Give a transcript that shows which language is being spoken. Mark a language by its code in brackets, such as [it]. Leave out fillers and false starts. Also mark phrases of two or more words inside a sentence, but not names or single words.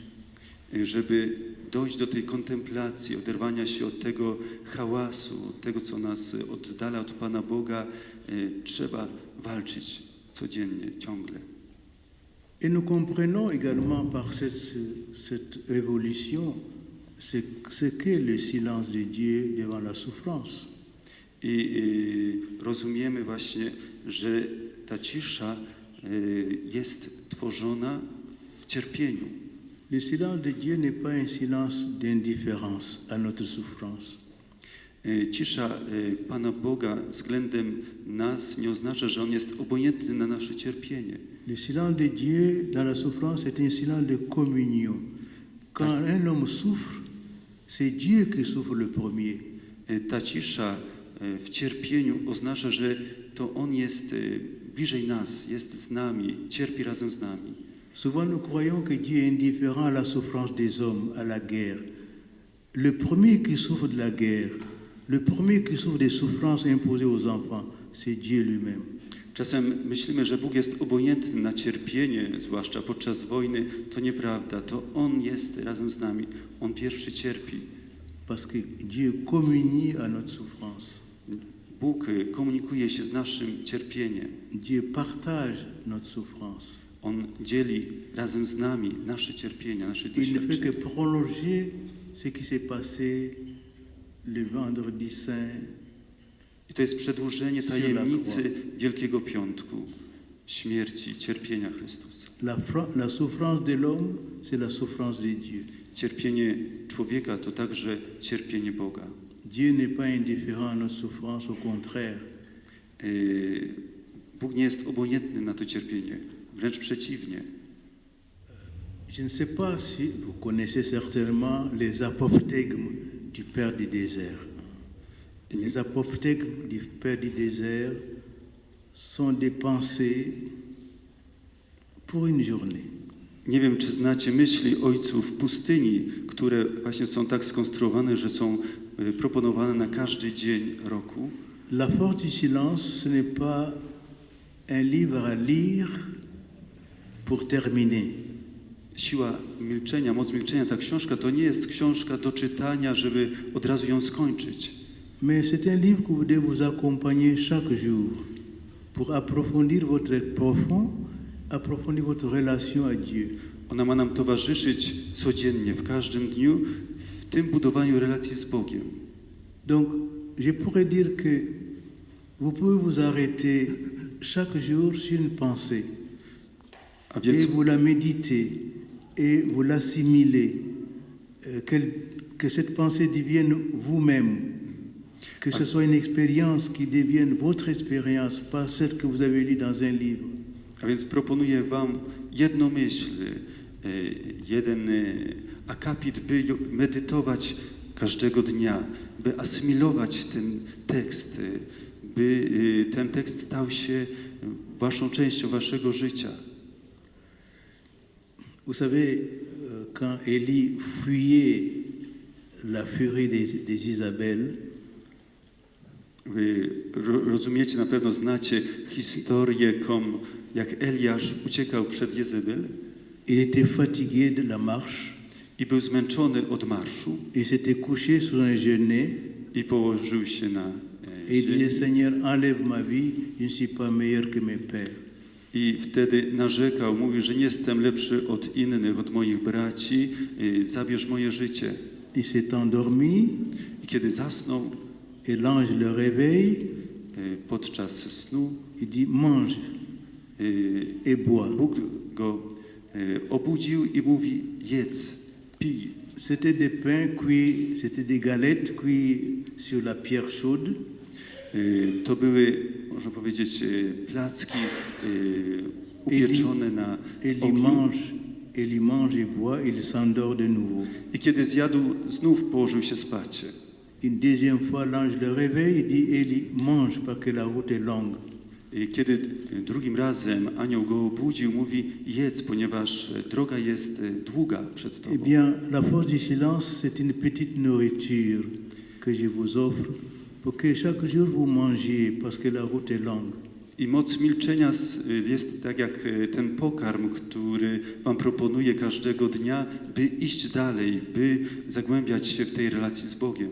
[pl] Żeby dojść do tej kontemplacji, oderwania się od tego hałasu, od tego, co nas oddala od Pana Boga, trzeba walczyć codziennie, ciągle. [fr] Et nous comprenons également par cette évolution ce qu'est le silence de Dieu devant la souffrance. [pl] I rozumiemy właśnie, że ta cisza jest tworzona w cierpieniu. [fr] Le silence de Dieu n'est pas un silence d'indifférence à notre souffrance. [pl] Cisza Pana Boga względem nas nie oznacza, że On jest obojętny na nasze cierpienie. [fr] Le silence de Dieu dans la souffrance est un silence de communion. Quand un homme souffre, c'est Dieu qui souffre le premier. [pl] Ta cisza w cierpieniu oznacza, że to On jest bliżej nas, jest z nami, cierpi razem z nami. [fr] Souvent, nous croyons que Dieu est indifférent à la souffrance des hommes, à la guerre. Le premier qui souffre de la guerre, le premier qui souffre des souffrances imposées aux enfants, c'est Dieu lui-même. [pl] Czasem myślimy, że Bóg jest obojętny na cierpienie, zwłaszcza podczas wojny. To nieprawda. To On jest razem z nami. On pierwszy cierpi. [fr] Parce que Dieu communie à notre souffrance. [pl] Bóg komunikuje się z naszym cierpieniem. [fr] Dieu partage notre souffrance. [pl] On dzieli razem z nami nasze cierpienia, nasze [fr] Il ne fait que [pl] doświadczenia. [fr] prolonger ce qui s'est passé le vendredi saint. [pl] I to jest przedłużenie tajemnicy Wielkiego Piątku, śmierci, cierpienia Chrystusa. [fr] La souffrance de l'homme, c'est la souffrance de Dieu. [pl] Cierpienie człowieka to także cierpienie Boga. [fr] Dieu n'est pas indifférent à notre souffrance, au contraire. [pl] Bóg nie jest obojętny na to cierpienie, wręcz przeciwnie. [fr] Je ne sais pas si vous connaissez certainement les apophthegmes du Père du désert. Les apophthegmes du Père du désert sont des pensées pour une journée. [pl] Nie wiem, czy znacie myśli ojców pustyni, które właśnie są tak skonstruowane, że są proponowane na każdy dzień roku. [fr] La force du silence, ce n'est pas un livre à lire pour terminer. [pl] Siła milczenia, moc milczenia, ta książka to nie jest książka do czytania, żeby od razu ją skończyć. [fr] Mais c'est un livre que vous devez vous accompagner chaque jour pour approfondir votre être profond, approfondir votre relation à Dieu. [pl] Ona ma nam towarzyszyć codziennie, w każdym dniu, w tym budowaniu relacji z Bogiem. [fr] Donc, je pourrais dire que vous pouvez vous arrêter chaque jour sur une pensée [pl] A [fr] et [pl] więc [fr] vous la méditer et vous l'assimiler, que cette pensée devienne vous-même, que ce soit une expérience qui devienne votre expérience, pas celle que vous avez lue dans un livre. [pl] A więc proponuję wam jedną myśl, jeden akapit, by medytować każdego dnia, by asymilować ten tekst, by ten tekst stał się waszą częścią waszego życia. [fr] Vous savez, quand Élie fuyait la furie des Isabelles, [pl] Wy rozumiecie, na pewno znacie historię, jak Eliasz uciekał przed Jezebel [fr] il était fatigué de la marche [pl] i był zmęczony od marszu [fr] et s'était couché sur un genêt [pl] i położył się na [fr] et il disait, [pl] ziemi. [fr] Seigneur, enlève ma vie, je ne suis pas meilleur que mes pères. [pl] I wtedy narzekał, mówił, że nie jestem lepszy od innych, od moich braci, zabierz moje życie. [fr] Il s'est endormi [pl] I kiedy zasnął [fr] et l'ange le réveille, [pl] podczas snu, [fr] il dit, mange et bois. [pl] Bóg go obudził i mówi, jedz, pij. [fr] C'était des pains cuits, c'était des galettes cuites sur la pierre chaude. [pl] To były, można powiedzieć, placki upieczone na ogniu. [fr] Il mange et boit, il s'endort de nouveau. [pl] I kiedy zjadł, znów położył się spać. [fr] Une deuxième fois, l'ange le réveille, il dit, Élie, mange parce que la route est longue. [pl] I kiedy drugim razem anioł go obudził, mówi, jedz, ponieważ droga jest długa przed [fr] Eh [pl] tobą. [fr] bien, la force du silence, c'est une petite nourriture que je vous offre pour que chaque jour vous mangiez parce que la route est longue. [pl] I moc milczenia jest tak jak ten pokarm, który wam proponuję każdego dnia, by iść dalej, by zagłębiać się w tej relacji z Bogiem.